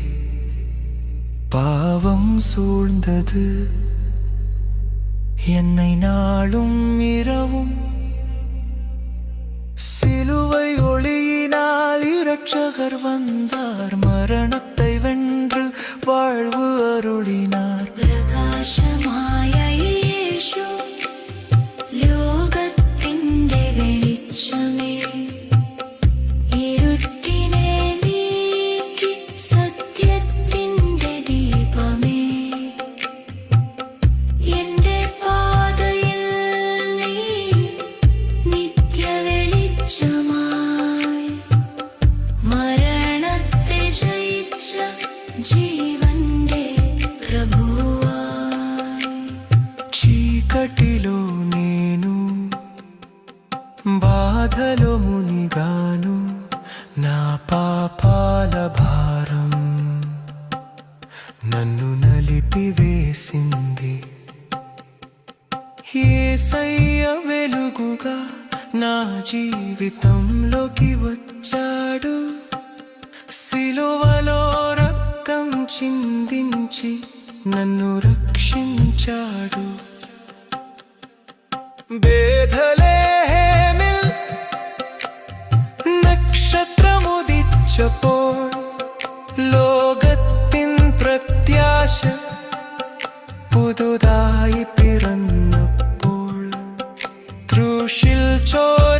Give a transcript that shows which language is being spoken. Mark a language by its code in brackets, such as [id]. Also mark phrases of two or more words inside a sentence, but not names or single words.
[ta] பாவம் சூழ்ந்தது என்னை நாளும் இரவும். சிலுவை ஒளியினால் இரட்சகர் வந்தார், மரணத்தை வென்று வாழ்வு அருளினார். [ml] പ്രകാശമായ യേശു ലോകത്തിന്റെ വെളിച്ചമേ, ഇരുട്ടിനെ നീക്കി സത്യത്തിന്റെ ദീപമേ. എന്റെ പാതയിൽ നീ നിത്യവെളിച്ചമായി, മരണത്തെ ജയിച്ച ജീവന്റെ ప్రభువాయి. [te] చీకటిలో నేను బాధలో మునిగాను, నా పాపాల భారం నన్ను నలిపివేసింది. యేసయ్య వెలుగుగా నా జీవితంలోకి వచ్చాడు, సిలువలో రక్తం చిందించి నన్ను రక్షించాడు. [ml] ബേഥലേഹേമിൽ നക്ഷത്രമുദിച്ചപ്പോൾ, ലോകത്തിൻ പ്രത്യാശ പുതുതായി പിറന്നപ്പോൾ, ക്രൂശിൽ